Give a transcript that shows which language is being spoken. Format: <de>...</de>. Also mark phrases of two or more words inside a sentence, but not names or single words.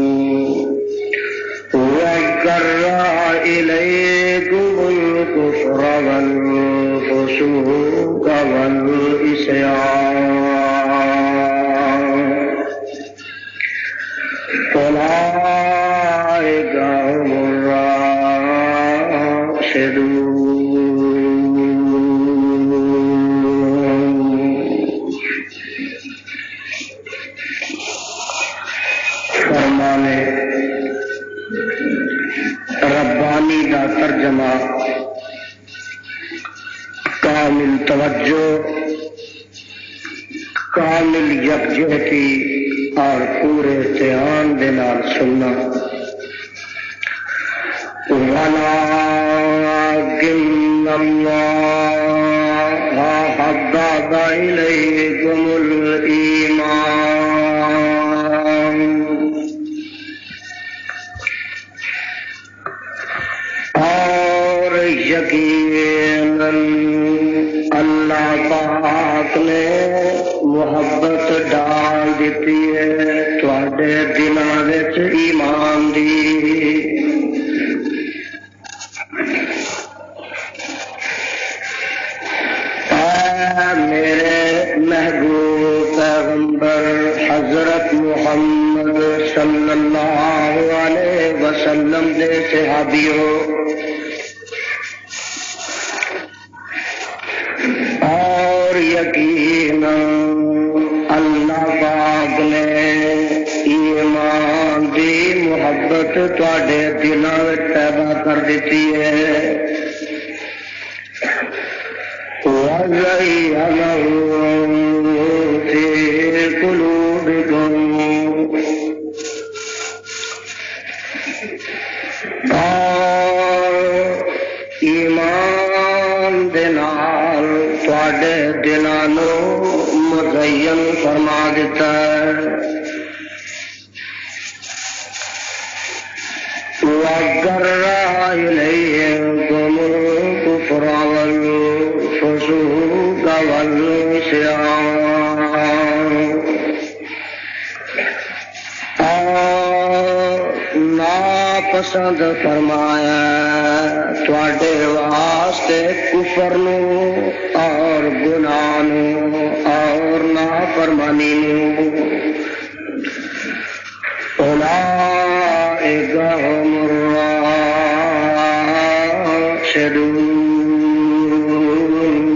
<ar>وكره إليكم الكفر والفسوق والعصيان أولئك هم الراشدون۔</ar> <pa>فرمانے ربانی کا ترجمہ کامل توجہ، کامل یکجہتی اور پورے دھیان دے نال سننا۔</pa> <ar>وَلَٰكِنَّ اللَّهَ حَبَّبَ إِلَيْكُمُ</ar> <pa>الْإِيمَانَ اور یقیناً اللہ پاک نے محبت ڈال دیتی ہے تواڈے دلاں وچ ایمان دی۔ میرے محبوب پیغمبر حضرت محمد صلی اللہ علیہ وسلم دے صحابیوں اور یقینا اللہ پاک نے ایمان دی محبت تواڈے دلاں وچ پیدا کر دیتی ہے۔</pa> <ar>وَزَيَّنَهُ فِي قُلُوبِكُمْ</ar> <pa>اور ایمان دے نال تواڈے دلاں نوں مزین فرما دیتا ہے۔</pa> <ar>وَكَرَّهَ إِلَيْكُمُ الْكُفْرَ والفسوق والعصيان</ar> <pa>اور ناپسند فرمایا تواڈے واسطے کفر نو اور گناہ نو اور نافرمانی نو۔</pa> <ar>اولئک هم الراشدون۔</ar>